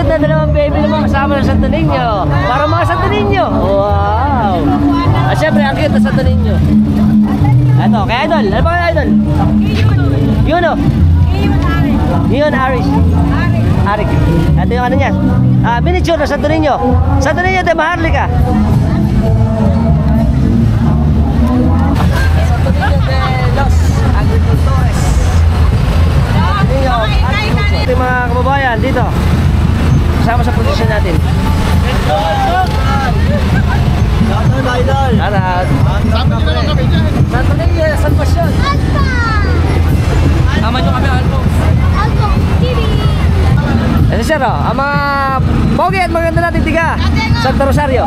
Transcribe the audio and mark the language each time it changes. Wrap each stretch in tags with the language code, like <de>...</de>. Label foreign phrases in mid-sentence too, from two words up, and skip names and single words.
<tl>naman baby naman kasama ng Santo Niño. Para mga Santo Niño. Wow. At syempre, ang cute na Santo Niño. Ito, kay Idol. Ano ba kay Idol? Yun o. Yun, Aris. Arik. Ito yung ano niya. Miniature na Santo Niño. Santo Niño de Maharlika. Santo Niño de Los Agricultores. Santo Niño, Agriculture. Ito yung mga kababayan dito. Kasama sa posisyon natin. Shoutout. Santo Niño, Salvacion. Tama nyo kami, Alpo. Ito sir, ang mga pogi at maganda natin tiga Santo Rosario.</tl>